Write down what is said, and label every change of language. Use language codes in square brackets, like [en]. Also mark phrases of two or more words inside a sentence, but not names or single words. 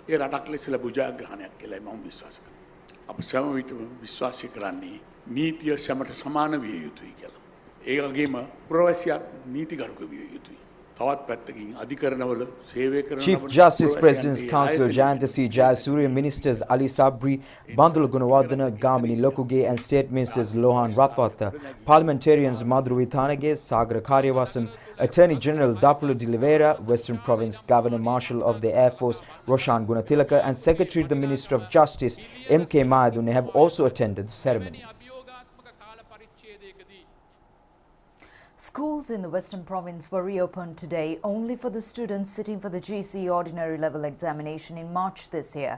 [si] ඒ රටක් ලෙස ලැබුජාග්‍රහණයක් කියලායි මම විශ්වාස කරන්නේ. අප සෑම විටම විශ්වාස කරන්නේ නීතිය සැමට සමාන විය යුතුයි කියලා. ඒ වගේම පුරවැසියා නීතිගරුක විය යුතුයි. තවත් පැත්තකින් අධිකරණවල සේවය කරන [en] Chief [si] අපේ [en] Justice [si] පුරවැසියන්ට [en] President's [si] ඒ [en] Counsel [si] ආයතනය [en] Jayanta C. Jayasuriya, Ministers Ali Sabri, Bandula Gunawardena, Gamini Lokuge and State Ministers Lohan Ratwata, Parliamentarians Madhuru Vithanage, Sagar Karyavasam, Attorney General Dapula de Oliveira, Western Province Governor Marshal of the Air Force Roshan Gunatilaka and Secretary to the Minister of Justice M.K. Mayadune have also attended the ceremony. Schools in the Western Province were reopened today only for the students sitting for the GCE Ordinary Level Examination in March this year.